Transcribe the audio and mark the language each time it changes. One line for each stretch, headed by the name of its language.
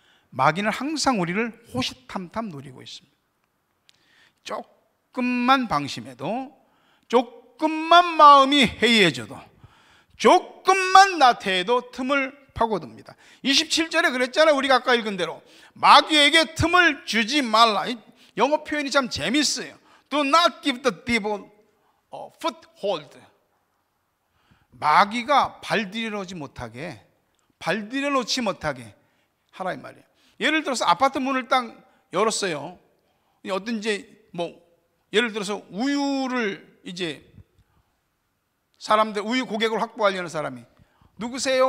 Korean: 마귀는 항상 우리를 호시탐탐 노리고 있습니다. 조금만 방심해도, 조금만 마음이 해이해져도, 조금만 나태해도 틈을 파고듭니다. 27절에 그랬잖아요. 우리가 아까 읽은 대로 마귀에게 틈을 주지 말라. 영어 표현이 참 재밌어요.
English: Do not give the devil a foothold.
Korean: 마귀가 발 들여놓지 못하게, 발 들여놓지 못하게 하라 이 말이에요. 예를 들어서 아파트 문을 딱 열었어요. 어떤지 예를 들어서 우유를 이제 사람들 우유 고객을 확보하려는 사람이 누구세요?